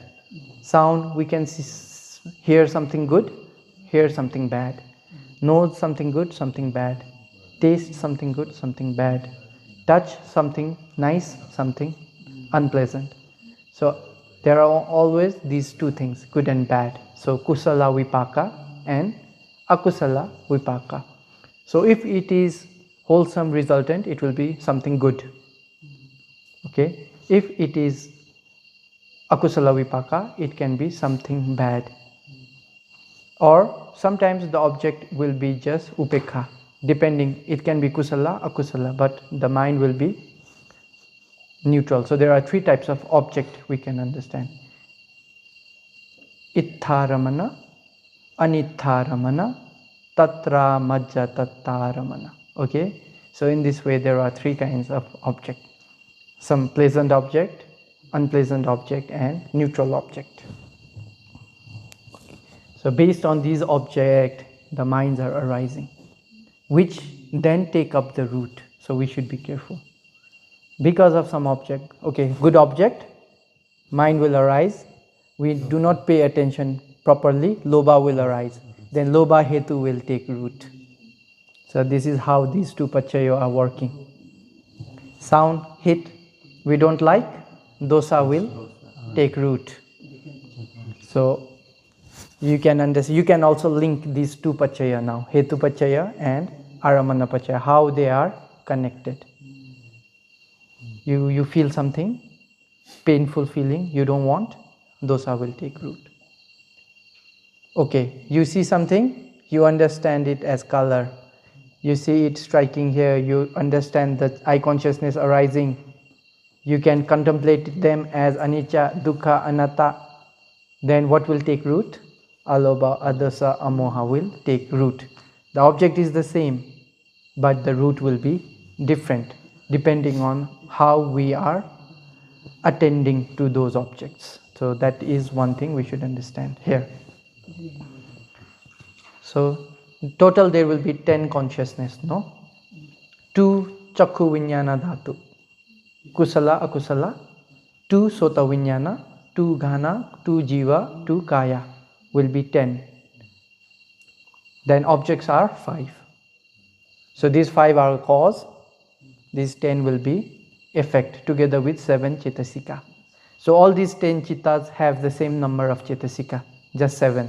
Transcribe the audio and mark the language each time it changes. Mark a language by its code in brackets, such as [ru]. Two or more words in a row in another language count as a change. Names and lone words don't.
[en] Sound, we can hear something good, hear something bad. Nose, something good, something bad. Taste, something good, something bad. Touch, something nice, something unpleasant. So there are always these two things, good and bad. [pi] So kusala vipaka and akusala vipaka. [en] So if it is wholesome resultant, it will be something good. Okay, if it is [pi] akusala vipaka, [en] it can be something bad. Or sometimes the object will be just upekha, depending, it can be [pi] kusala, akusala, [en] but the mind will be neutral. So there are three types of object we can understand. [pi] Ittharamana, anitharamana, tatra majja tattaramana. [en] Okay, so in this way there are three kinds of object. Some pleasant object, unpleasant object, and neutral object. So based on these objects, the minds are arising, which then take up the root. So we should be careful. Because of some object, okay, good object, mind will arise. We do not pay attention properly, lobha will arise. Then [pi] lobha hetu [en] will take root. So this is how these two pachayo are working. Sound, hit, we don't like, dosa will take root. So you can understand, you can also link these two pachaya now, [pi] hetu pachaya and aramana pachaya, [en] how they are connected. You feel something, painful feeling you don't want, dosa will take root. Okay, you see something, you understand it as color. You see it striking here, you understand that eye consciousness arising. You can contemplate them as [pi] anicca, dukkha, anatta. [en] Then what will take root? [pi] Alobha, adasa, amoha [en] will take root. The object is the same, but the root will be different depending on how we are attending to those objects. So that is one thing we should understand here. So total there will be 10 consciousness, no? [pi] 2 chakku vinyana dhatu, kusala, akusala, 2 sota vinyana, 2 ghana, 2 jiva, 2 kaya [en] will be [pi] 10. [en] Then objects are 5. So these 5 are cause, these 10 will be effect together with 7 chetasika. So all these 10 chittas have the same number of chetasika, just 7.